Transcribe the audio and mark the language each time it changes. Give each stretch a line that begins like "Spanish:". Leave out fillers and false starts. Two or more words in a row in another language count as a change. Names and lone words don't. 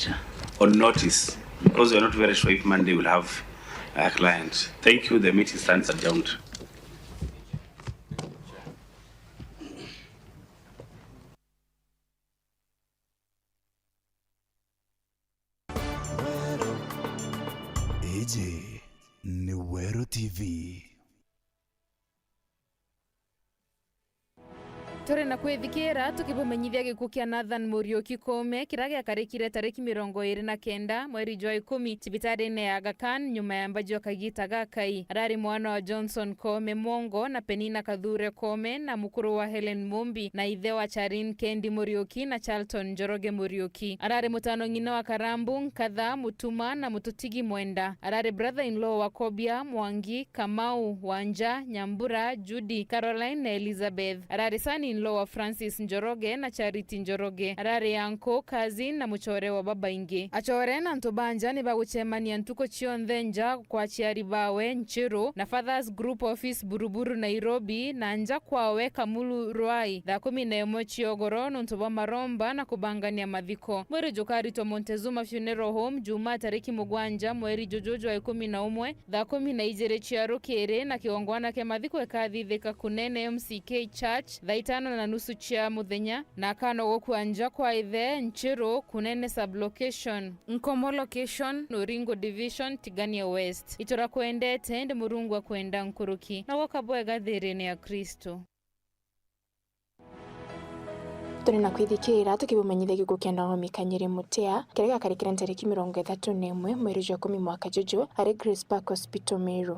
English: On notice, because we're not very sure if Monday will have a client. Thank you. The meeting stands adjourned. AJ Ngavana TV.
Meru: tore na kwithikira tukibumenyithia gikuo kia Nathan Muriuki Kome kira giakarikire tariki 29 mweri jwa 10 cibitari-ini ya Aga Khan nyuma ya mbajio kagita gakai. Arari mwana wa Johnson Kome Mwongo na Penina Kathure Kome na mukuru wa Helen Mumbi na ithe wa Charin Kendi Muriuki na Charlton Njoroge Muriuki. Arari mutano ngina wa Karambu Nkatha Mutuma na Mututigi Mwenda. Arari brother-in-law wa Kobia Mwangi Kamau Wanja Nyambura Judy Caroline na Elizabeth. Arari son-in-law wa Francis Njoroge na Charity Njoroge. Arari yanko cousin na muchore wa baba ingi. Achore na ntubanja ni baguchemania ntuko chionthenja kwa chiari bawe Nchiru na Fathers Group Office Buruburu Nairobi na nja kwawe Kamulu Ruai 11 chiogoro ntuba maromba na kubangania mathiko. Mweri jukari to Montezuma Funeral Home Juma tariki mugwanja mweri jojojo wa 11 12 chiaro kere na kiongwana ke mathiko ekathithika kunene MCK Church 5:30 chia muthenya na kano gokuanja kwa ithe Nchiru kunene sublocation Nkomo location Noringo Division Tigania West. Itora kwendete ndi murungu wa kwenda nkuruki na wakabwega thirine ya Kristo. Turi na kwithikira tukibumenyithia gikuo kia Naomi Kanyere Mutea kiria giakarikire tariki 31 mweri jwa 10 mwaka juju ari Grace Park Hospital Meru.